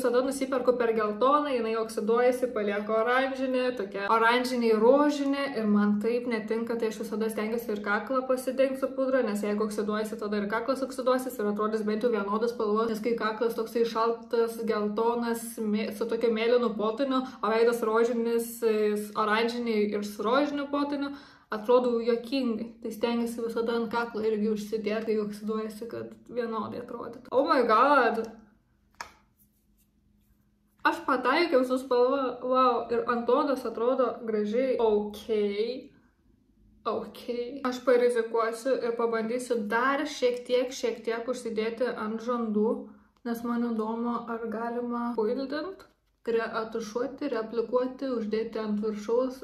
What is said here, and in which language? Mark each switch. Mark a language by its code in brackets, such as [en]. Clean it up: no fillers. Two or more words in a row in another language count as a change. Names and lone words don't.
[lt] visada nusiperku per geltoną, jinai oksiduojasi, palieku oranžinė, tokia oranžiniai rožinė ir man taip netinka, tai aš visada stengiuosi ir kaklą pasidengti su pudra, nes jeigu oksiduojasi, tada ir kaklas oksiduosis ir atrodys bent jau vienodas spalvos, nes kai kaklas toksai šaltas, geltonas, su tokiu mėlynu potiniu, o veidas rožinis, oranžiniai ir su rožiniu potiniu, atrodo juokingai. Tai stengiuosi visada ant kaklo irgi užsidėti, kai oksiduojasi, kad vienodai atrodytų. [en] Oh my god! [lt] Aš pataikiau su spalva, wow, ir ant odos atrodo gražiai. Aš parizikuosiu ir pabandysiu dar šiek tiek užsidėti ant žandų, nes man įdomu, ar galima puildint, reatušuoti, reaplikuoti, uždėti ant viršaus.